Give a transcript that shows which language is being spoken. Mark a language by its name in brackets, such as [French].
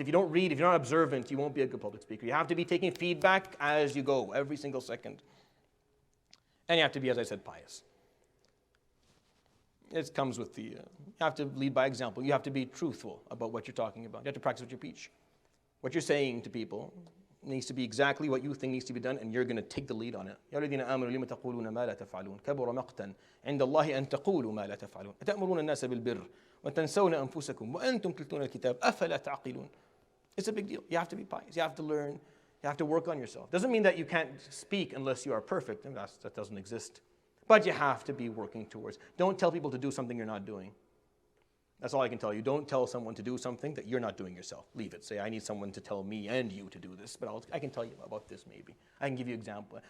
[English] If you don't read, if you're not observant, you won't be a good public speaker. You have to be taking feedback as you go, every single second. And you have to be, as I said, pious. It comes with you have to lead by example. You have to be truthful about what you're talking about. You have to practice what you preach. What you're saying to people needs to be exactly what you think needs to be done, and you're going to take the lead on it. [Arabic] يا الذين آمنوا لم تقولون ما لا تفعلون كبر مقتا عند الله أن تقولوا ما لا تفعلون أتأمرون الناس بالبر وتنسون أنفسكم وأنتم تتلون الكتاب أفلا تعقلون. [English] It's a big deal. You have to be pious. You have to learn. You have to work on yourself. Doesn't mean that you can't speak unless you are perfect. That doesn't exist. But you have to be working towards. Don't tell people to do something you're not doing. That's all I can tell you. Don't tell someone to do something that you're not doing yourself. Leave it. Say, I need someone to tell me and you to do this, but I can tell you about this maybe. I can give you example.